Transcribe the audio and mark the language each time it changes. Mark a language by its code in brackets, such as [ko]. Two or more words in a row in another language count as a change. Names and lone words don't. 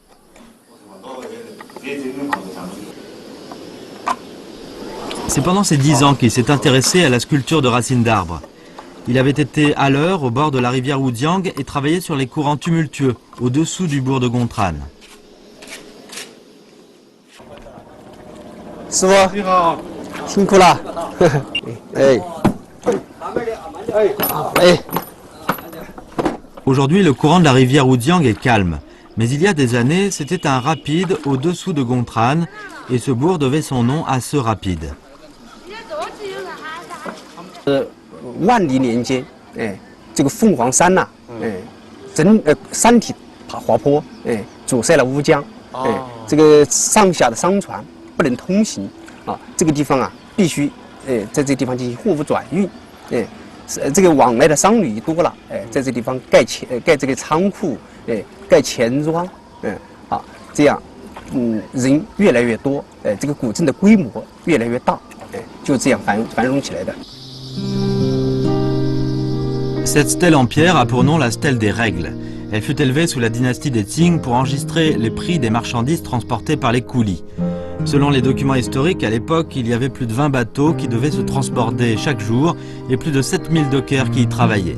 [fr] C'est pendant ses 10 ans qu'il s'est intéressé à la sculpture de racines d'arbres. Il avait été à l'heure au bord de la rivière Wujiang et travaillé sur les courants tumultueux, au-dessous du bourg de Gongtran. [zh] 师傅，你好，辛苦了。 [fr] Aujourd'hui, le courant de la rivière Wujiang est calme. Mais il y a des années, c'était un rapide au-dessous de Gongtran et ce bourg devait son nom à ce rapide. [zh] 万历年间，这个凤凰山呐，山体滑坡，阻塞了乌江，这个上下的商船不能通行啊，这个地方啊必须在这个地方进行货物转运，这个往来的商旅多了，在这地方盖这个仓库，盖钱庄，这样，人越来越多，这个古镇的规模越来越大，就这样繁荣起来的。 [fr] Cette stèle en pierre a pour nom la stèle des règles. Elle fut élevée sous la dynastie des Qing pour enregistrer les prix des marchandises transportées par les coulis. Selon les documents historiques, à l'époque, il y avait plus de 20 bateaux qui devaient se transborder chaque jour et plus de 7000 dockers qui y travaillaient.